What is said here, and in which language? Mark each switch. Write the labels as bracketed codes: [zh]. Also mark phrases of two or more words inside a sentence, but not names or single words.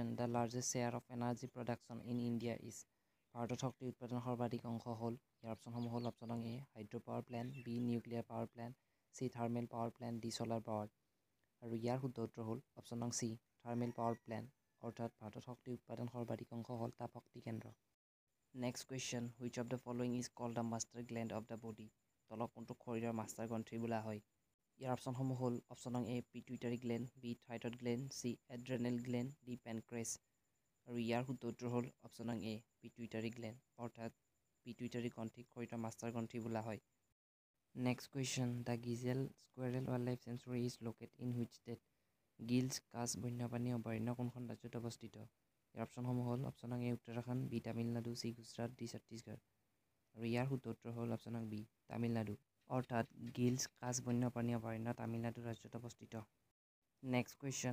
[en] the largest share of energy production in India is? [as] ভাৰতত শক্তি উৎপাদনৰ সৰ্বাধিক অংশ হ'ল? ইয়াৰ অপশ্যনসমূহ হ'ল [en] option no. A hydro power plant, B nuclear power plant, C thermal power plant, D solar power. [as] আৰু ইয়াৰ শুদ্ধ উত্তৰ হ'ল [en] option no. C thermal power plant, [as] অৰ্থাৎ ভাৰতত শক্তি উৎপাদন সৰ্বাধিক অংশ হ'ল তাপ শক্তি কেন্দ্ৰ। [en] Next question. Which of the following is called the master gland of the body? [as] তলক কোনটোক শৰীৰৰ মাষ্টাৰ গ্ৰন্থি বোলা হয়? ইয়াৰ অপশ্যনসমূহ হ'ল [en] option no. A pituitary gland, B thyroid gland, C adrenal gland, D pancreas. [as] আৰু ইয়াৰ শুদ্ধ উত্তৰ হ'ল [en] option no. A pituitary gland, [as] অৰ্থাৎ পিটুইটাৰী গ্ৰন্থিক শৰীৰৰ মাষ্টাৰ গ্ৰন্থি বোলা হয়। [en] Next question. The grizzled squirrel wildlife sanctuary is located in which state? [as] গিলছ কাছ বন্যপ্ৰাণী অভয়াৰণ্য কোনখন ৰাজ্যত অৱস্থিত? ইয়াৰ অপশ্যনসমূহ হ'ল [en] option no. A [as] উত্তৰাখণ্ড, বি তামিলনাডু, চি গুজৰাট, ডি ছত্তীশগড়। আৰু ইয়াৰ শুদ্ধ উত্তৰ হ'ল [en] option no. B [as] তামিলনাডু, অৰ্থাৎ গিলছ কাছ বন্যপ্ৰাণী অভয়াৰণ্য তামিলনাডু ৰাজ্যত অৱস্থিত। [en] next question.